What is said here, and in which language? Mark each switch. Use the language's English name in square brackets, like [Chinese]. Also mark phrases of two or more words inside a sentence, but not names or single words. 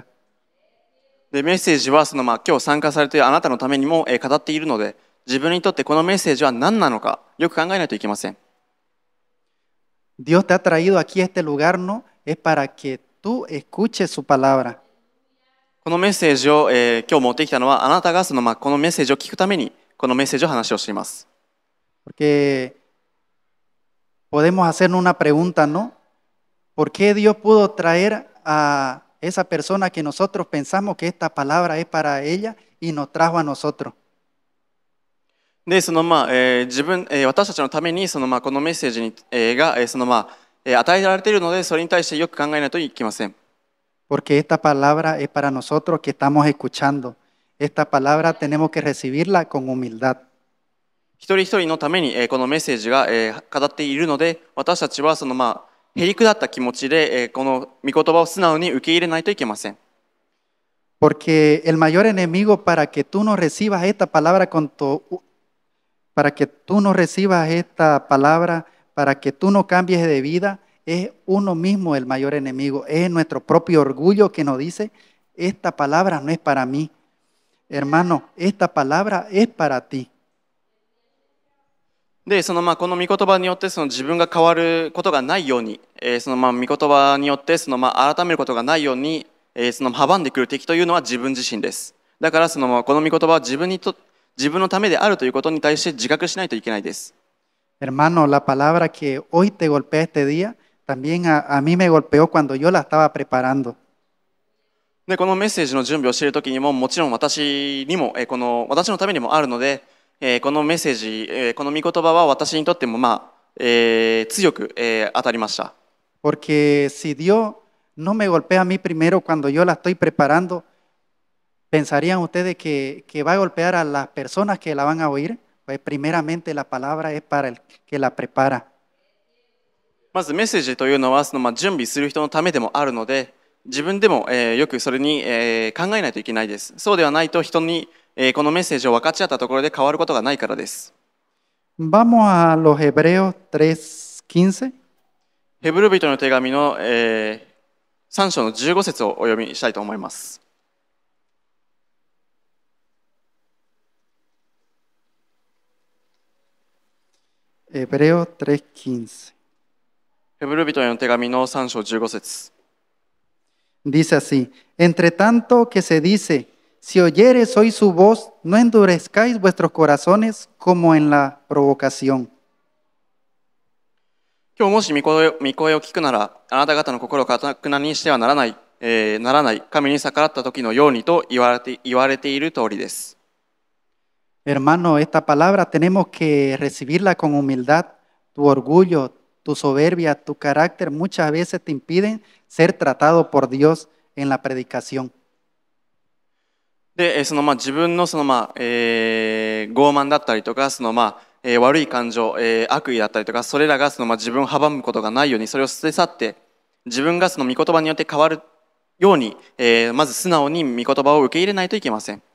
[Japanese] で、メッセージは今日参加されているあなたのためにも語っているので、自分にとってこのメッセージは何なのかよく考えないといけません。 [Spanish] Dios te ha traído aquí a este lugar, ¿no? Es para que tú escuches su palabra. [Japanese] このメッセージを、今日持ってきたのはあなたがこのメッセージを聞くためにこのメッセージを話をしています。 [Spanish] Porque podemos hacernos una pregunta, ¿no? ¿Por qué Dios pudo traer a esa persona que nosotros pensamos que esta palabra es para ella y nos trajo a nosotros? [Japanese] で、私たちのためにこのメッセージが与えられているので、それに対してよく考えないといけません。 [Spanish] Porque esta palabra es para nosotros que estamos escuchando. Esta palabra tenemos que recibirla con humildad. [Japanese] 一人一人のためにこのメッセージが語っているので、私たちはへりくだった気持ちでこの御言葉を素直に受け入れないといけません。 [Spanish] Porque el mayor enemigo para que tú no recibas esta palabra para que tú no recibas esta palabra, para que tú no cambies de vida, es uno mismo el mayor enemigo. Es nuestro propio orgullo que nos dice, esta palabra no es para mí. Hermano, esta palabra es para ti. [Japanese] で、この御言葉によって自分が変わることがないように、御言葉によって改めることがないように、阻んでくる敵というのは自分自身です。だからこの御言葉は自分のためであるということに対して自覚しないといけないです。 [Spanish] Hermano, la palabra que hoy te golpea este día, también a mí me golpeó cuando yo la estaba preparando. [Japanese] で、このメッセージの準備をしているときにも、もちろん私のためにもあるので、このメッセージ、この御言葉は私にとっても強く当たりました。 [Spanish] Porque si Dios no me golpea a mí primero cuando yo la estoy preparando, ¿pensarían ustedes que va a golpear a las personas que la van a oír? Pues primeramente la palabra es para el que la prepara. [Japanese] まずメッセージというのは準備する人のためでもあるので、自分でもよくそれに考えないといけないです。そうではないと人にこのメッセージを分かち合ったところで変わることがないからです。 [Spanish] Vamos a los Hebreos 3:15. [Japanese] ヘブル人の手紙の3章の15節をお読みしたいと思います。 [Spanish] Hebreos 3:15. [Japanese] ヘブル人への手紙の3章15節。 [Spanish] Dice así, entre tanto que se dice, si oyeres hoy su voz, no endurezcáis vuestros corazones como en la provocación. [Japanese] 今日もし御声を聞くなら、あなた方の心を堅くなにしてはならない、神に逆らった時のようにと言われている通りです。 [Spanish] Hermano, esta palabra tenemos que recibirla con humildad. Tu orgullo, tu soberbia, tu carácter muchas veces te impiden ser tratado por Dios en la predicación. [Japanese] で、自分の傲慢だったりとか悪い感情、悪意だったりとか、それらが自分を阻むことがないように、それを捨て去って、自分が御言葉によって変わるように、まず素直に御言葉を受け入れないといけません。